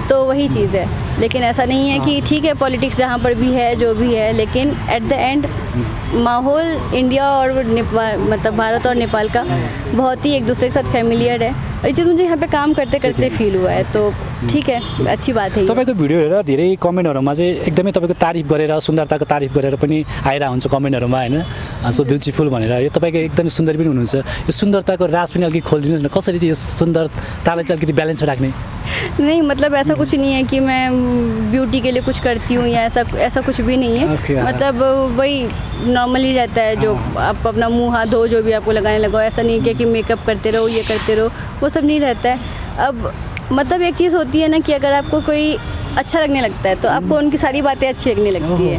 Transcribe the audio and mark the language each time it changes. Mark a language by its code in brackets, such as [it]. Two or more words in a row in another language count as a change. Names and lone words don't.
[hi] तो वही चीज़ है। लेकिन ऐसा नहीं है कि ठीक है पॉलिटिक्स जहाँ पर भी है जो भी है, लेकिन [en] at the end [hi] माहौल इंडिया और नेपाल, मतलब भारत और नेपाल का बहुत ही एक दूसरे के साथ फैमिलियर है, और ये चीज़ मुझे यहाँ पे काम करते करते फील हुआ है। तो ठीक है, अच्छी बात है। [ne] तपाईँको भिडियो हेरेर धेरै कमेन्टहरूमा चाहिँ एकदमै तपाईँको तारिफ गरेर, सुन्दरताको तारिफ गरेर पनि आइरहेको हुन्छ कमेन्टहरूमा होइन, [en] so beautiful [ne] भनेर। यो तपाईँको एकदमै सुन्दर पनि हुनुहुन्छ, यो सुन्दरताको राज पनि अलिकति खोलिदिनुहोस् न, कसरी चाहिँ यो सुन्दरतालाई चाहिँ अलिकति ब्यालेन्समा राख्ने? [hi] नहीं, मतलब ऐसा कुछ नहीं है कि मैं ब्यूटी के लिए कुछ करती हूँ या ऐसा कुछ भी नहीं है। मतलब वही नॉर्मली रहता है, जो आप अपना मुंह हाथ धो, जो भी आपको लगाने लगाओ, ऐसा नहीं है कि मेकअप करते रहो, ये करते रहो, वो सब नहीं रहता है। अब मतलब एक चीज़ होती है ना कि अगर आपको कोई अच्छा लगने लगता है तो आपको उनकी सारी बातें अच्छी लगने लगती है।